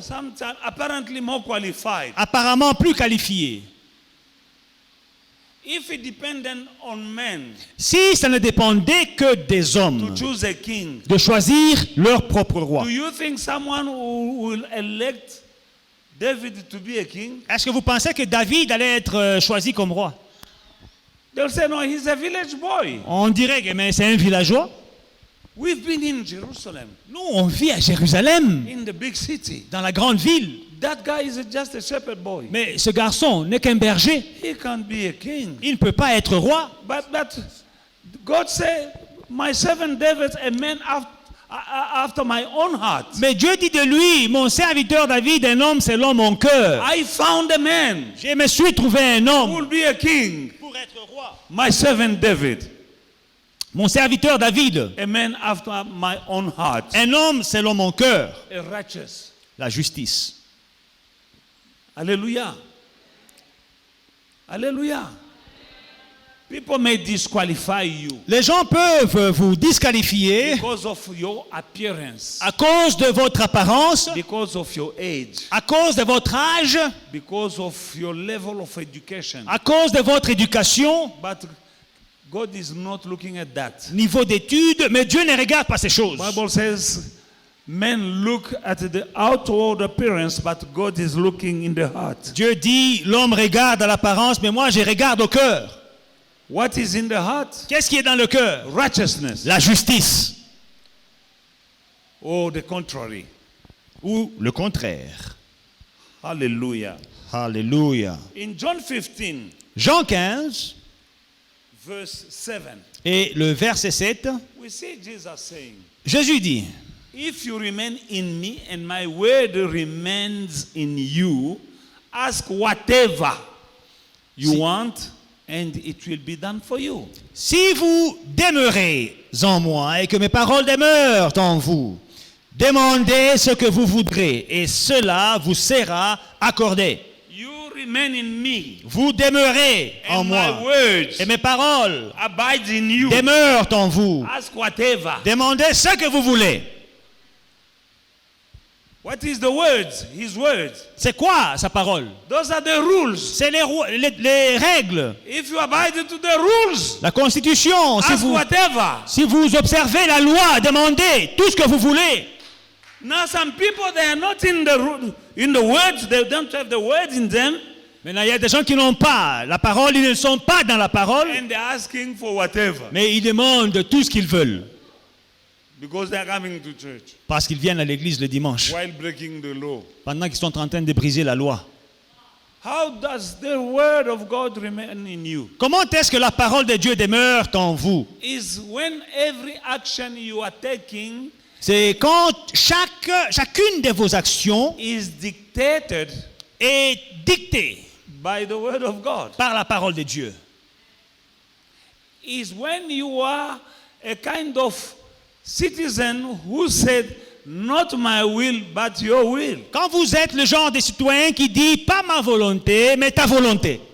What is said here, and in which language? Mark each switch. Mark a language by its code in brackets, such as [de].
[en] sometimes apparently more qualified. [fr] apparemment plus qualifiés. [en] If it depended on men [fr] Si ça ne dépendait que des [en] to [fr] hommes [en] choose a king, [fr] de choisir leur propre roi, [en] do you think someone who will elect David to be a king? [fr] Est-ce que vous pensez que David allait être choisi comme roi? [en] They'll say, no, he's a village boy. [fr] On dirait que mais c'est un villageois. [en] We've been in Jerusalem, [fr] Nous, on vit à Jérusalem, [en] in the big city. [fr] dans la grande ville. [en] That guy is just a shepherd boy. [fr] Mais ce garçon n'est qu'un berger. [en] He can't be a king. [fr] Il ne peut pas être roi. [en] But God said, my servant David, a man after my own heart. [fr] Mais Dieu dit de lui, mon serviteur David, un homme selon mon cœur. [en] I found a man [fr] Je me suis trouvé un [en] who [fr] homme [en] will be a king. [fr] pour être roi. [en] My servant David, [fr] Mon serviteur David, [en] a man after my own heart. [fr] un homme selon mon cœur. [en] A righteous. [fr] La justice. [en] Hallelujah. Hallelujah. People may disqualify you [fr] Les gens peuvent vous disqualifier [en] because of your appearance, [fr] à cause de votre apparence, [en] because of your age, [fr] à cause de votre âge, [en] because of your level of education. [fr] à cause de votre éducation, [en] But God is not looking at that. [fr] niveau d'études, mais Dieu ne regarde pas ces choses. [en] Bible says men look at the outward appearance, but God is looking in the heart. [fr] Dieu dit, l'homme regarde à l'apparence, mais moi je regarde au cœur. [en] What is in the heart? [fr] Qu'est-ce qui est dans le cœur? [en] Righteousness. [fr] La justice. [en] Or the contrary. [fr] Ou le contraire. [en] Hallelujah. [fr] Alléluia. [en] In John 15, [fr] Jean 15 [en] verse 7, [fr] et le verset 7, [en] we see Jesus saying, [fr] Jésus dit, [en] if you remain in me and my word remains in you, ask whatever you want and it will be done for you. [fr] si vous demeurez en moi et que mes paroles demeurent en vous, demandez ce que vous voudrez et cela vous sera accordé. [en] You remain in me [fr] Vous demeurez en [en] and my [fr] moi [en] words [fr] et mes paroles [en] abide in you. [fr] demeurent en vous. [en] Ask whatever. [fr] Demandez ce que vous voulez. [en] What is the words? His words. [fr] C'est quoi sa parole? [en] Those are the rules. [fr] C'est les règles, [en] If you abide to the rules, [fr] la constitution. [en] ask whatever. [fr] Si vous observez la loi, demandez tout ce que vous voulez. [en] Now some people, they are not in the words, they don't have the words in them, [fr] Maintenant, il y a des gens qui n'ont pas la parole, ils ne sont pas dans la parole, [en] and they're asking for whatever [fr] mais ils demandent tout ce qu'ils veulent [en] because they're coming to church [fr] parce qu'ils viennent à l'église le dimanche, [en] while breaking the law. [fr] pendant qu'ils sont en train de briser la loi. [en] How does the word of God remain in you? [fr] Comment est-ce que la parole de Dieu demeure en vous? [en] Is when every action you are taking [fr] C'est quand chacune de vos actions [en] is dictated [fr] est dictée [en] by the word of God. [fr] par la parole de Dieu. [en] Is when you are a kind of citizen who said, not my will, but your will. [fr] Quand vous êtes le genre de citoyen qui dit pas ma volonté, mais ta volonté.